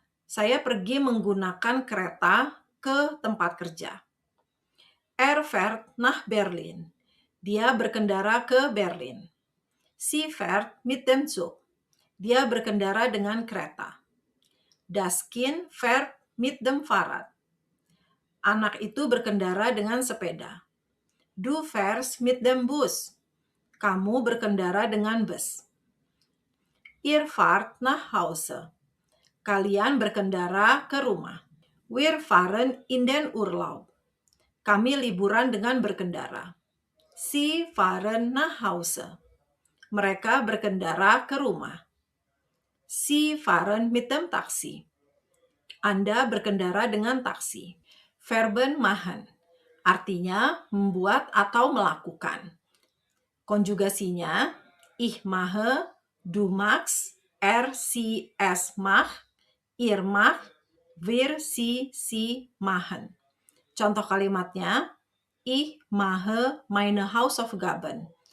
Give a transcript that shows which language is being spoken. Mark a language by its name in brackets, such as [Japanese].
[Indonesian] Saya pergi menggunakan kereta ke tempat kerja. [German] Fährt nach Berlin. [Indonesian] Dia berkendara ke Berlin. [German] Sie fährt mit dem Zug. [Indonesian] Dia berkendara dengan kereta. [German] Das Kind fährt mit dem Fahrrad. [Indonesian] Anak itu berkendara dengan sepeda. [German] Du fährst mit dem Bus. [Indonesian] Kamu berkendara dengan bus. [German] Ihr fahrt nach Hause. [Indonesian] Kalian berkendara ke rumah. [German] Wir fahren in den Urlaub. [Indonesian] Kami liburan dengan berkendara. [German] Sie fahren nach Hause. [Indonesian] Mereka berkendara ke rumah. [German] Sie fahren mit dem Taxi. [Indonesian] Anda berkendara dengan taksi. Verben machen, artinya membuat atau melakukan. Konjugasinya, [German] ich mache, du machst, sie, es macht, ihr macht, wir, sie machen. [Indonesian] Contoh kalimatnya, [German] ich mache meine Hausaufgaben.